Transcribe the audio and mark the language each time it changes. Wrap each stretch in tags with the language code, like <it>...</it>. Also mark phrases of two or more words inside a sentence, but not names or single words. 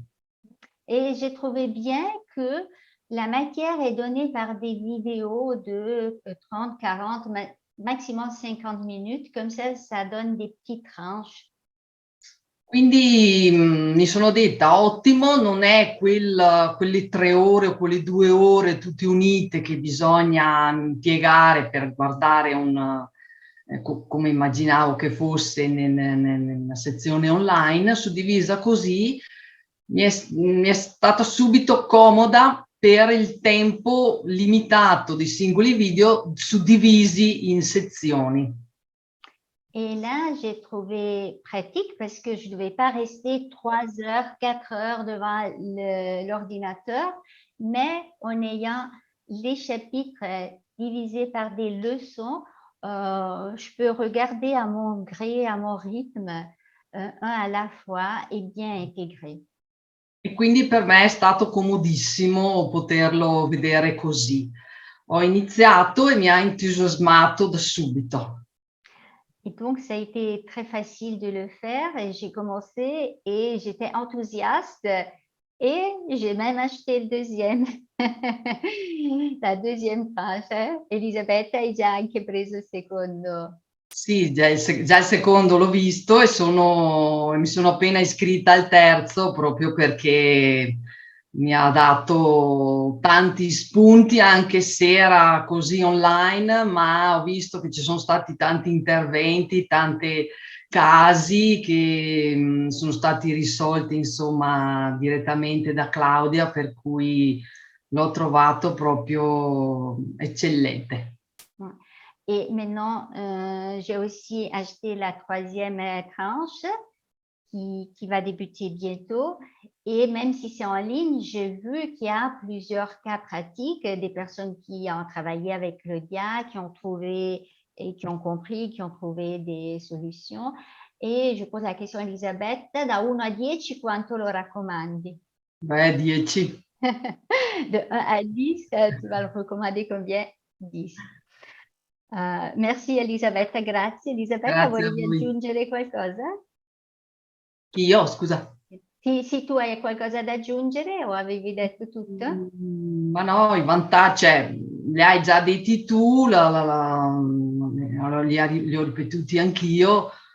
<fr>Et j'ai trouvé bien que la matière est donnée par des vidéos de 30, 40, maximum 50 minutes. Comme ça donne des petites tranches.</fr> <it>Quindi mi sono detta, ottimo, non è quelle 3 ore o quelle 2 ore tutte unite che bisogna impiegare per guardare come immaginavo che fosse nella sezione online, suddivisa così, mi è stata subito comoda per il tempo limitato di singoli video suddivisi in sezioni.</it> <fr>Et là, j'ai trouvé pratique parce que je ne devais pas rester 3 heures, 4 heures devant l'ordinateur, mais en ayant les chapitres divisés par des leçons, je peux regarder à mon gré, à mon rythme, un à la fois et bien intégrer.</fr> <it>E quindi per me è stato comodissimo poterlo vedere così. Ho iniziato e mi ha entusiasmato da subito.</it> <fr>Et donc, ça a été très facile de le faire et j'ai commencé et j'étais enthousiaste et j'ai même acheté le deuxième, la deuxième tranche.</fr> <it>Elisabetta hai già anche preso il secondo. Sì, già il secondo l'ho visto e mi sono appena iscritta al terzo proprio perché mi ha dato tanti spunti, anche se era così online, ma ho visto che ci sono stati tanti interventi, tanti casi che sono stati risolti, insomma, direttamente da Claudia, per cui l'ho trovato proprio eccellente.</it> <fr>Et maintenant, j'ai aussi acheté la troisième tranche qui va débuter bientôt. Et même si c'est en ligne, j'ai vu qu'il y a plusieurs cas pratiques, des personnes qui ont travaillé avec le DIA, qui ont trouvé et qui ont compris, qui ont trouvé des solutions. Et je pose la question à Elisabeth,</fr> <it>da 1 a 10, quanto lo raccomandi? Beh, 10.</it> <fr>De 1 à 10, tu vas le recommander combien? 10. Merci Elisabetta, grazie. Elisabetta,</fr> <it>Grazie a volevi voi. aggiungere qualcosa? Io, scusa. Sì, tu hai qualcosa da aggiungere o avevi detto tutto? Ma no, i vantaggi, cioè, li hai già detti tu, allora li ho ripetuti anch'io.</it>